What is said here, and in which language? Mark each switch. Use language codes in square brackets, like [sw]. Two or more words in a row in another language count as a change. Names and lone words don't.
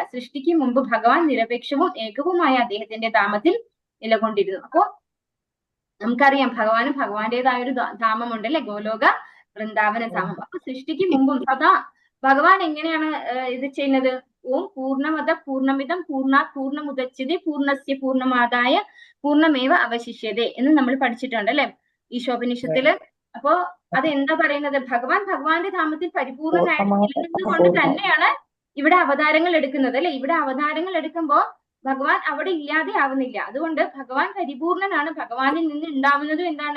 [ml] സൃഷ്ടിക്ക് മുമ്പ് ഭഗവാൻ നിരപേക്ഷവും ഏകവുമായ അദ്ദേഹത്തിന്റെ ധാമത്തിൽ നിലകൊണ്ടിരുന്നു. അപ്പോ നമുക്കറിയാം ഭഗവാന്റേതായ ഒരു ധാമമുണ്ട് അല്ലെ, ഗോലോക വൃന്ദാവന ധാമം. അപ്പൊ സൃഷ്ടിക്ക് മുമ്പും സദാ ഭഗവാൻ എങ്ങനെയാണ് ഇത് ചെയ്യുന്നത്? [sa] ഓം പൂർണ്ണമത പൂർണ്ണമിതം പൂർണ്ണാത് പൂർണ്ണമുദച്യതേ പൂർണ്ണസ്യ പൂർണ്ണമാദായ പൂർണ്ണമേവ അവശിഷ്യതേ [ml] എന്ന് നമ്മൾ പഠിച്ചിട്ടുണ്ട് അല്ലെ ഈശോപനിഷത്തില്. അപ്പോ അത് എന്താ പറയുന്നത്? ഭഗവാന്റെ ധാമത്തിൽ പരിപൂർണനായിട്ട് നിലനിന്നുകൊണ്ട് തന്നെയാണ് ഇവിടെ അവതാരങ്ങൾ എടുക്കുന്നത് അല്ലെ. ഇവിടെ അവതാരങ്ങൾ എടുക്കുമ്പോ ഭഗവാൻ അവിടെ ഇല്ലാതെ ആവുന്നില്ല. അതുകൊണ്ട് ഭഗവാൻ പരിപൂർണനാണ്. ഭഗവാനിൽ നിന്ന് ഉണ്ടാവുന്നത് എന്താണ്?